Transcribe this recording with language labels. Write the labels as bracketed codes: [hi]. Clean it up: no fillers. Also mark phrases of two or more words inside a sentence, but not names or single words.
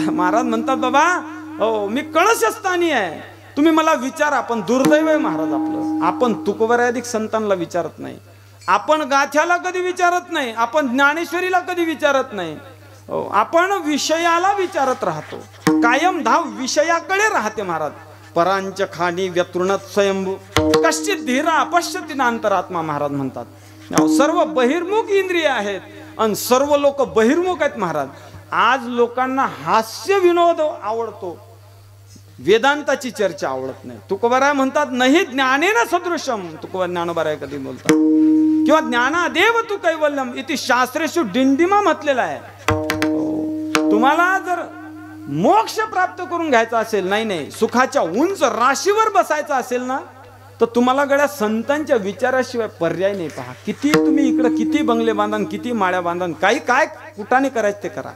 [mr] महाराज म्हणतात बाबा हो मी कळशस्थानी आहे, तुम्ही मला विचारा. पण दुर्दैव आहे महाराज आपलं, आपण तुकोबराधिक संतांना विचारत नाही, आपण गाथ्याला कधी विचारत नाही, आपण ज्ञानेश्वरीला कधी विचारत नाही. आपण विषयाला विचारत राहतो, कायम धाव विषयाकडे राहते. [sa] महाराज परांच खाणी व्यतृणत स्वयंभू कश्चित धीरा पश्यति नांतरात्मा. [mr] महाराज म्हणतात सर्व बहिर्मुख इंद्रिय आहेत आणि सर्व लोक बहिर्मुख आहेत. महाराज आज लोकांना हास्य विनोद आवडतो, वेदांताची चर्चा आवडत नाही. तुकोबाराय म्हणतात [sa] नाही ज्ञानेन सदृशम, [mr] तुकोबा ज्ञानोबाराय कधी बोलतात, किंवा [sa] ज्ञानादेव तू कैवल्यम इति शास्त्रेषु डिंडिमा [mr] म्हटलेला आहे. तुम्हाला जर मोक्ष प्राप्त करून घ्यायचा असेल, नाही सुखाच्या उंच राशीवर बसायचं असेल ना, तर तुम्हाला गड्या संतांच्या विचाराशिवाय पर्याय नाही. पहा किती तुम्ही इकडे किती बंगले बांधन, किती माळ्या बांधन, काही काय कुठाने करायचं ते करा.